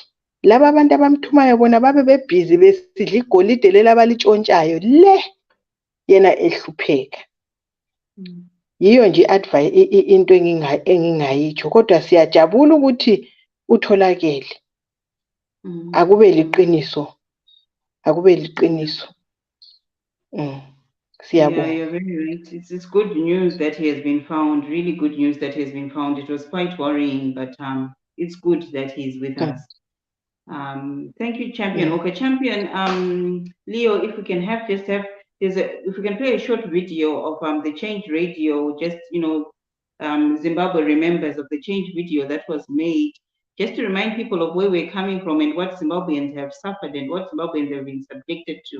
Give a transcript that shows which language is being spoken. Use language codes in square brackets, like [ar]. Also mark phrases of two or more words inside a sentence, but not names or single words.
[nd] Laba abantu abamthumayo bona babe bebhizi besidla igolide lela abalitshontshayo le, yena ehlupheka. yiyo nje into engingayitsho kodwa siyajabula ukuthi utholakele. Akube liqiniso. Akube liqiniso. [en] Yeah, you're very right. It's good news that he has been found. Really good news that he has been found. It was quite worrying, but it's good that he's with us. Thank you, Champion. Okay, Champion. Leo, if we can if we can play a short video of the Change Radio, just Zimbabwe remembers of the Change video that was made, just to remind people of where we're coming from and what Zimbabweans have suffered and what Zimbabweans have been subjected to.